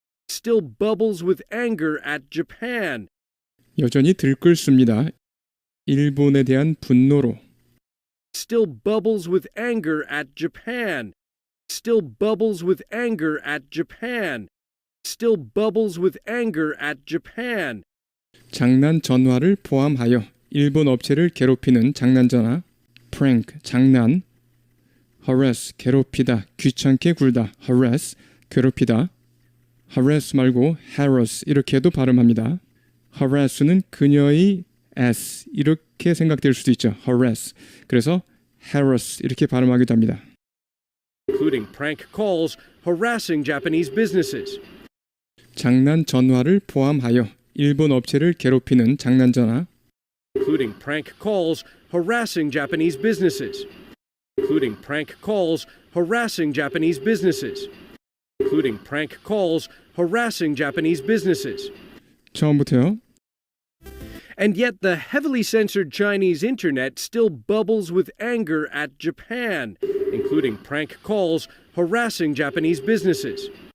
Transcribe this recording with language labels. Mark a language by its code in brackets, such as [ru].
[en] still bubbles with anger at Japan. [ko] 여전히 들끓습니다. 일본에 대한 분노로 [en] Still bubbles with anger at Japan. Still bubbles with anger at Japan. Still bubbles with anger at Japan. [ko] 장난 전화를 포함하여 일본 업체를 괴롭히는 장난 전화 prank, 장난 harass, 괴롭히다, 귀찮게 굴다 harass, 괴롭히다 harass 말고 harass 이렇게도 발음합니다. harass는 그녀의 s 이렇게 생각될 수도 있죠. [en] harass. [ko] 그래서 harass 이렇게 발음하기도 합니다. [en] Including prank calls harassing Japanese businesses. [ko] 장난 전화를 포함하여 일본 업체를 괴롭히는 장난 전화 [en] Including prank calls harassing Japanese businesses. Including prank calls harassing Japanese businesses. Including prank calls harassing Japanese businesses. [ko] 처음부터요. [en] And yet the heavily censored Chinese internet still bubbles with anger at Japan, including prank calls harassing Japanese businesses.